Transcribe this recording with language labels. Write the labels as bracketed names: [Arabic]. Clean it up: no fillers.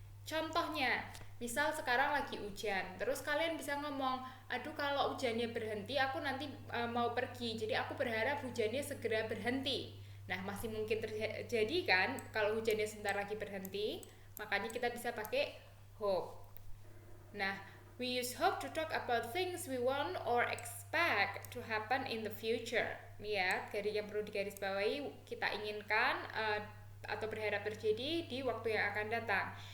[Indonesian] Contohnya, misal sekarang lagi hujan, terus kalian bisa ngomong, aduh kalau hujannya berhenti, aku nanti mau pergi, jadi aku berharap hujannya segera berhenti. Nah, masih mungkin terjadi kan kalau hujannya sebentar lagi berhenti, makanya kita bisa pakai hope. [English] Nah, we use hope to talk about things we want or expect to happen in the future. [Indonesian] Ya, dari yang perlu digarisbawahi, kita inginkan atau berharap terjadi di waktu yang akan datang.